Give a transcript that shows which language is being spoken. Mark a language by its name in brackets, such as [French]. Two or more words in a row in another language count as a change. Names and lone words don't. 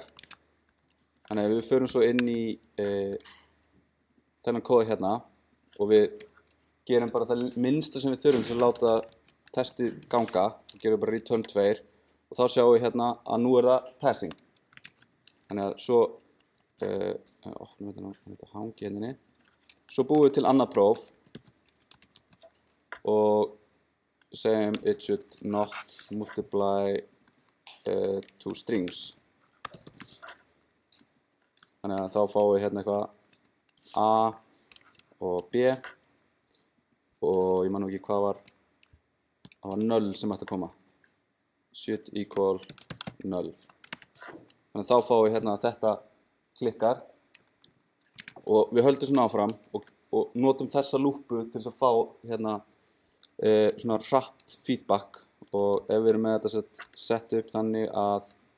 [Icelandic] Þannig að við förum svo inn í þennan kóða hérna og við gerum bara það minnsta sem við þurfum til að láta testið ganga, við gerum bara return 2 og þá sjáum við hérna að nú það passing. Þannig að svo opnum við þetta hangi hérna. Svo búum við til annað próf og segjum [English] it should not multiply two strings. [Icelandic] Þannig að þá fáum við hérna eitthvað A og B og ég man nú ekki hvað var, það var 0 sem ætti að koma. [English] Should equal 0. [Icelandic] Þannig að þá fáum við hérna að þetta klikkar og við höldum svona áfram og notum þessa lúpu til þess að fá hérna svona hratt feedback og ef við erum með þetta sett upp þannig að